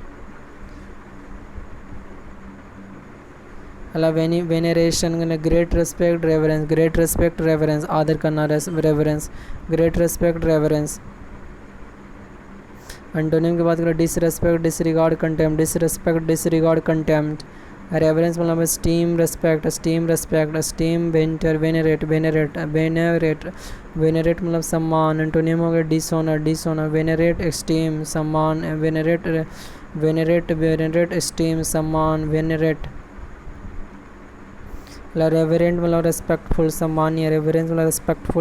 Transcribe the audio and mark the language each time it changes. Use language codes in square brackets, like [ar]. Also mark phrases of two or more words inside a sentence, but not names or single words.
[en] मतलब veneration, great respect, reverence, great respect, reverence, [hi] आदर करना, [en] reverence, great respect, reverence. antonym [hi] की बात करें [en] disrespect, disregard, contempt, disrespect, disregard, contempt. reverence मतलब esteem, respect, esteem, respect, esteem, venter, venerate, venerate, venerate, venerate [hi] मतलब सम्मान। [en] antonym [hi] हो गया [en] dishonour, dishonour, venerate, esteem, सम्मान, venerate, venerate, venerate, esteem, सम्मान, venerate। reverent मतलब respectful, सम्मानीय, reverence मतलब respectful।